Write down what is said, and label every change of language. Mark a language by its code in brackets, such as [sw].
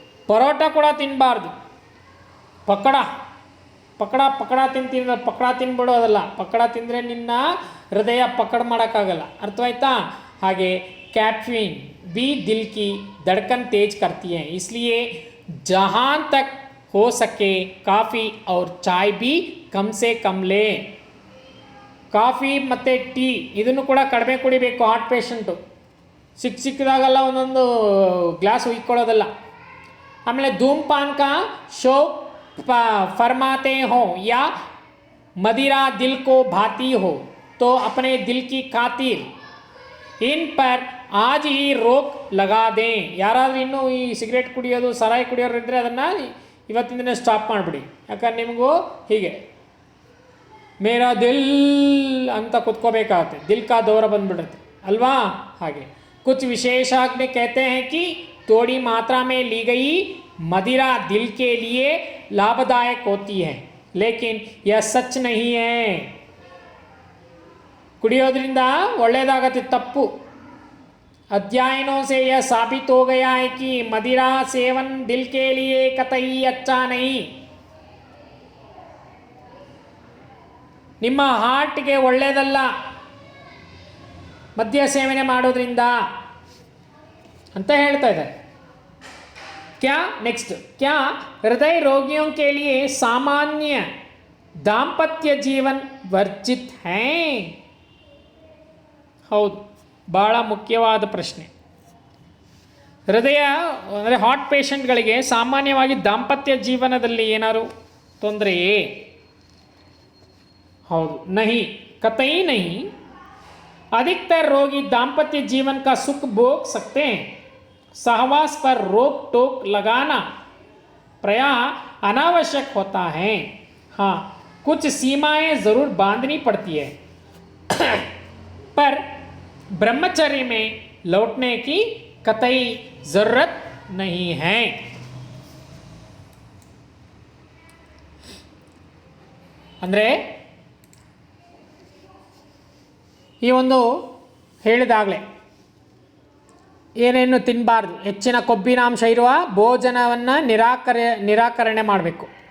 [kn] ಪರೋಟ ಕೂಡ ತಿನ್ನಬಾರ್ದು. ಪಕಡ ತಿಂತೀನಿ, ಪಕಡ ತಿನ್ಬಿಡೋದಲ್ಲ. ಪಕಡ ತಿಂದರೆ ನಿನ್ನ ಹೃದಯ ಪಕಡ ಮಾಡೋಕ್ಕಾಗಲ್ಲ. ಅರ್ಥವಾಯ್ತಾ? ಹಾಗೆ [hi] कैफीन भी दिल की धड़कन तेज करती है, इसलिए जहाँ तक हो सके काफ़ी और चाय भी कम से कम लें. [kn] ಕಾಫಿ ಮತ್ತು ಟೀ ಇದನ್ನು ಕೂಡ ಕಡಿಮೆ ಕುಡಿಬೇಕು ಹಾರ್ಟ್ ಪೇಷಂಟು. ಸಿಕ್ಕಿದಾಗೆಲ್ಲ ಒಂದೊಂದು ಗ್ಲಾಸ್ ಉಯ್ಕೊಳ್ಳೋದಲ್ಲ. [hi] ಆಮೇಲೆ ಧೂಮಪಾನ್ ಕಾ ಶೌಕ್ फरमाते हो या मदिरा दिल को भाती हो तो अपने दिल की खातिर इन पर आज ही रोक लगा दें. [kn] ಯಾರಾದರೂ ಇನ್ನೂ ಈ ಸಿಗರೇಟ್ ಕುಡಿಯೋದು ಸರಾಯಿ ಕುಡಿಯೋರು ಇದ್ದರೆ ಅದನ್ನು ಇವತ್ತಿನ ದಿನ ಸ್ಟಾಪ್ ಮಾಡಿಬಿಡಿ. ಯಾಕಂದ್ರೆ ನಿಮಗೂ ಹೀಗೆ [hi] ಮೇರಾ ದಿಲ್ [kn] ಅಂತ ಕುತ್ಕೋಬೇಕಾಗತ್ತೆ, [hi] ದಿಲ್ ಕಾ ದೌರ [kn] ಬಂದ್ಬಿಡುತ್ತೆ ಅಲ್ವಾ. [hi] ಹಾಗೆ कुछ विशेषज्ञ कहते हैं कि थोड़ी मात्रा में ली गई मदिरा दिल के लिए लाभदायक होती है, लेकिन यह सच नहीं है. [kn] ಕುಡಿಯೋದ್ರಿಂದ ಒಳ್ಳೆಯದಾಗತ್ತೆ ತಪ್ಪು. [hi] अध्ययनों से यह साबित हो गया है कि मदिरा सेवन दिल के लिए कतई अच्छा नहीं. [kn] ನಿಮ್ಮ ಹಾರ್ಟ್ಗೆ ಒಳ್ಳೆಯದಲ್ಲ ಮದ್ಯ ಸೇವನೆ ಮಾಡೋದ್ರಿಂದ ಅಂತ ಹೇಳ್ತಾ ಇದ್ದಾರೆ. [hi] क्या नेक्स्ट, क्या हृदय रोगियों के लिए सामान्य दाम्पत्य जीवन वर्जित है? [kn] ಹೌದು, ಭಾಳ ಮುಖ್ಯವಾದ ಪ್ರಶ್ನೆ. ಹೃದಯ ಅಂದರೆ ಹಾರ್ಟ್ ಪೇಷಂಟ್ಗಳಿಗೆ ಸಾಮಾನ್ಯವಾಗಿ ದಾಂಪತ್ಯ ಜೀವನದಲ್ಲಿ ಏನಾದ್ರು ತೊಂದರೆಯೇ? [hi] ಹೌದು, नहीं, कतई नहीं. अधिकतर रोगी दाम्पत्य जीवन का सुख भोग सकते हैं. सहवास पर रोक टोक लगाना प्रायः अनावश्यक होता है. हाँ, कुछ सीमाएं ज़रूर बांधनी पड़ती है, पर ब्रह्मचर्य में लौटने की कतई ज़रूरत नहीं है. [kn] ಅಂದರೆ ಈ ಒಂದು ಹೇಳಿದಾಗಲೇ ಏನೇನು ತಿನ್ನಬಾರ್ದು, ಹೆಚ್ಚಿನ ಕೊಬ್ಬಿನಾಂಶ ಇರುವ ಭೋಜನವನ್ನು ನಿರಾಕರಣೆ ಮಾಡಬೇಕು.